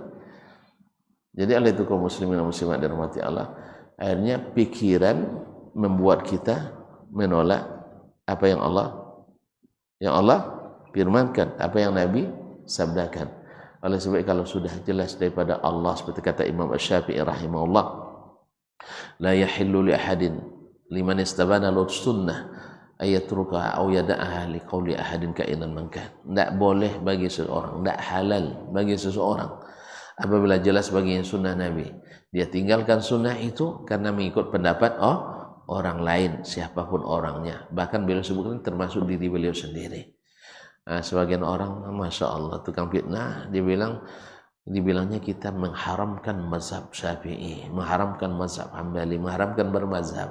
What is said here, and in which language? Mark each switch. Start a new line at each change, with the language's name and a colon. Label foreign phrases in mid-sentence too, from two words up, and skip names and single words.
Indonesian: Jadi oleh itu kaum muslimin dan muslimat dirahmati Allah, akhirnya pikiran membuat kita menolak apa yang Allah firmankan, apa yang Nabi sabdakan. Oleh sebab kalau sudah jelas daripada Allah, seperti kata Imam Asy-Syafi'i rahimahullah,
Arabic: لا يحل لأحد لمن استبان له سنة أن يتركها أو يدعها لقول أحد كائنا من كان.
Indonesian: Tidak boleh bagi seseorang, tidak halal bagi seseorang apabila jelas baginya sunnah Nabi, dia tinggalkan sunnah itu karena mengikut pendapat orang lain, siapapun orangnya, bahkan beliau sebutkan termasuk diri beliau sendiri. Nah, sebagian orang,
Arabic: ما شاء الله,
Indonesian: tukang fitnah, dibilangnya kita mengharamkan mazhab Syafi'i, mengharamkan mazhab Hambali, mengharamkan bermazhab.